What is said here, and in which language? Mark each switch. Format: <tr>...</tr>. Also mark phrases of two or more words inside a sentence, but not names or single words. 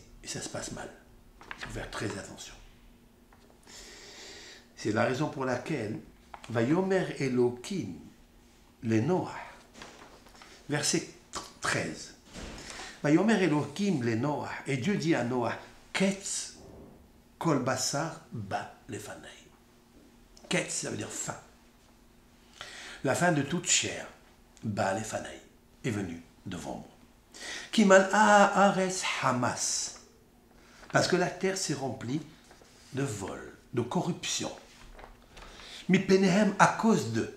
<fr>Et ça se passe mal. Il faut faire très attention. C'est la raison pour laquelle</fr> <he>ויאמר אלהים לנח.</he> <fr>Verset 13.</fr> <he>ויאמר אלהים לנח.</he> <fr>Et Dieu dit à Noah,</fr> <he>קץ כל בשר בא לפני. Ketz,</he> <fr>ça veut dire fin. La fin de toute chair,</fr> <he>בא לפני,</he> <fr>est venue devant moi.</fr> <he>כי מלאה הארץ חמס.</he> <fr>Parce que la terre s'est remplie de vol, de corruption.</fr> <he>מפניהם</he> <fr>à cause d'eux.</fr>